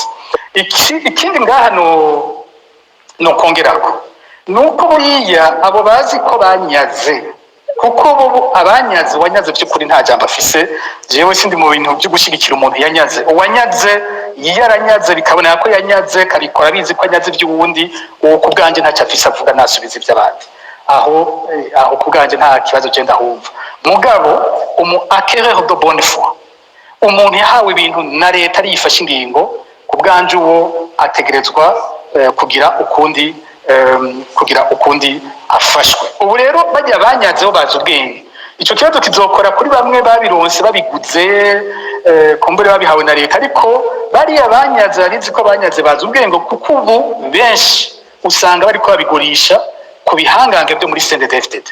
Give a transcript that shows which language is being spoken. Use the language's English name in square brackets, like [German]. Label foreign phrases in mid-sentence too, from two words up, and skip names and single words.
[Rundi] Ikindi ngaha no kongerako nuko buriya abo bazi ko banyaze, kuko bo abanyaze, wanyaze by'ukuri nta jambo afise. Jewe sindi mu bintu byo gushigikira umuntu yanyaze. Uwanyaze yaranyaze bikaboneka ko yanyaze, kabikora bizi ko yanyaze by'uwundi, uwo ku bwanje ntacyo afise avuga, nasubiza iby'abandi. Aho ku bwanje nta kibazo genda humva. [French] Mugabo acquéreur de bonne foi, [Rundi] umuntu yahawe ibintu na leta ari yifashe ingingo, ku bwanje uwo ategerezwa kugira ukundi afashwe. Ubu rero bajya banyazeho bazi ubwenge. Ico kibazo kizokora kuri bamwe babironse babiguze, kumbure babihawe na leta, ariko bariya banyaze barizi ko banyaze bazi ubwenge, kuko ubu benshi usanga bariko babigurisha ku bihangange byo muri CNDD-FDD.